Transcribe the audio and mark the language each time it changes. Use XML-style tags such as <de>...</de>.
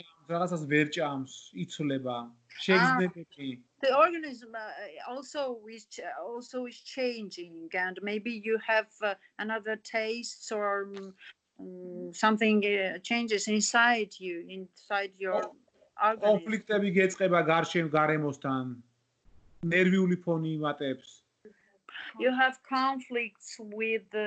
<ka>რაღაცას ვერ ჭამს, იცვლება, შეგრძნებები.</ka> <en>The organism also is changing, and maybe you have another taste or something changes inside your organism.</en> <ka>კონფლიქტები გეწყება გარემოსთან, ნერვიული ფონი იმატებს.</ka> <en>You have conflicts with</en>